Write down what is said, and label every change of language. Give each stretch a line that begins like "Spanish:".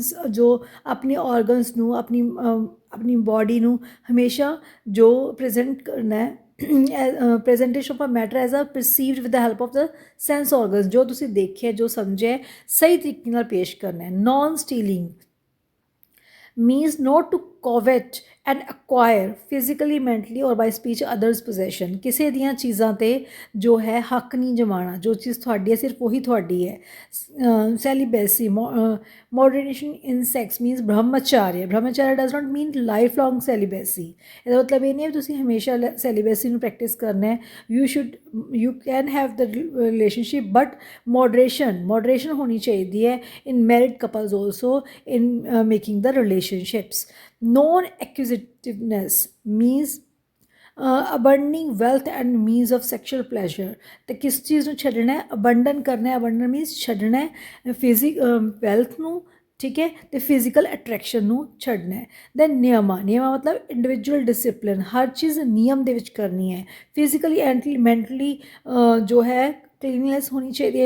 Punjabi: ਜੋ ਆਪਣੇ ਔਰਗਨਸ ਨੂੰ ਆਪਣੀ ਬੋਡੀ ਨੂੰ ਹਮੇਸ਼ਾ ਜੋ ਪ੍ਰੈਜ਼ੈਂਟ ਕਰਨਾ ਹੈ
English: Presentation of a matter as a perceived with the help of the sense organs.
Punjabi: ਜੋ ਤੁਸੀਂ ਦੇਖਿਆ, ਜੋ ਸਮਝਿਆ, ਸਹੀ ਤਰੀਕੇ ਨਾਲ ਪੇਸ਼ ਕਰਨਾ ਹੈ।
English: Non stealing means not to covet and acquire physically, mentally or by speech others' possession।
Punjabi: ਕਿਸੇ ਦੀਆਂ ਚੀਜ਼ਾਂ 'ਤੇ ਜੋ ਹੈ ਹੱਕ ਨਹੀਂ ਜਮਾਉਣਾ। ਜੋ ਚੀਜ਼ ਤੁਹਾਡੀ ਹੈ ਸਿਰਫ ਉਹੀ ਤੁਹਾਡੀ ਹੈ।
English: Celibacy, moderation in sex means brahmacharya. Brahmacharya does not mean lifelong celibacy.
Punjabi: ਇਹਦਾ ਮਤਲਬ ਇਹ ਨਹੀਂ ਹੈ ਤੁਸੀਂ ਹਮੇਸ਼ਾ ਸੈਲੀਬੈਸੀ ਨੂੰ ਪ੍ਰੈਕਟਿਸ ਕਰਨਾ ਹੈ।
English: you can have the relationship but moderation
Punjabi: ਹੋਣੀ ਚਾਹੀਦੀ ਹੈ
English: In married couples also in making the relationships। Non-acquisitiveness means abandoning wealth and means of sexual pleasure।
Punjabi: ਤੇ ਕਿਸ ਚੀਜ਼ ਨੂੰ ਛੱਡਣਾ ਹੈ? ਅਬੰਡਨ ਕਰਨਾ ਹੈ। ਅਬੰਡਨ ਮੀਨਸ ਛੱਡਣਾ ਹੈ ਵੈਲਥ ਨੂੰ, ਠੀਕ ਹੈ, ਅਤੇ ਫਿਜ਼ੀਕਲ ਅਟਰੈਕਸ਼ਨ ਨੂੰ ਛੱਡਣਾ ਹੈ। ਦੈਨ ਨਿਯਮਾ ਮਤਲਬ ਇੰਡੀਵਿਜੂਅਲ ਡਿਸਿਪਲਿਨ। ਹਰ ਚੀਜ਼ ਨਿਯਮ ਦੇ ਵਿੱਚ ਕਰਨੀ ਹੈ। ਫਿਜ਼ੀਕਲੀ ਐਂਡ ਮੈਂਟਲੀ ਜੋ ਹੈ ਕਲੀਨਨੈਸ ਹੋਣੀ ਚਾਹੀਦੀ ਹੈ।